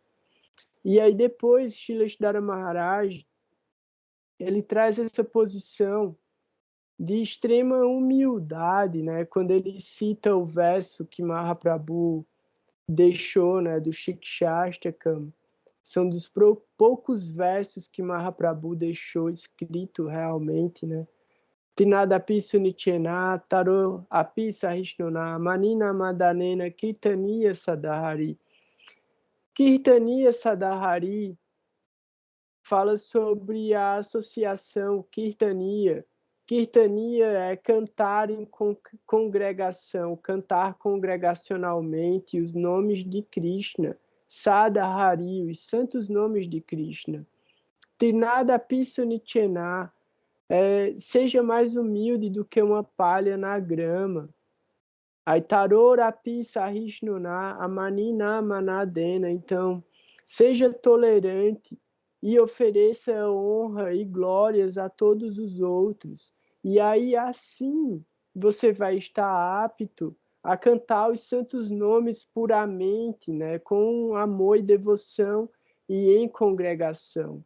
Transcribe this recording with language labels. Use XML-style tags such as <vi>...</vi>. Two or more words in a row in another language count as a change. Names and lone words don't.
<pt>E aí depois, Shrila Maharaj, ele traz essa posição de extrema humildade, né? Quando ele cita o verso que Mahaprabhu deixou, né, do Shikshastakam, são dos poucos versos que Mahaprabhu deixou escrito realmente, né?</pt> <sa>तिनादपि सुनीचेन, तरो अपि सहिष्णुना, मानिना मदनेन, कीर्तनीय सदाहरि. कीर्तनीय सदाहरि</sa> <pt>fala sobre a associação Kirtaniya. Kirtaniya é cantar em congregação, cantar congregacionalmente os nomes de Krishna, Sadahari, os santos nomes de Krishna.</pt> <sa>तृणादपि सुनीचेन,</sa> <pt>seja mais humilde do que uma palha na grama.</pt> <sa>ऐतरोरपि सहिष्णुना अमानिना मानदेन.</sa> <pt>Então, Seja tolerante e ofereça honra e glórias a todos os outros. E aí, assim, você vai estar apto a cantar os santos nomes puramente, né, com amor e devoção e em congregação.</pt>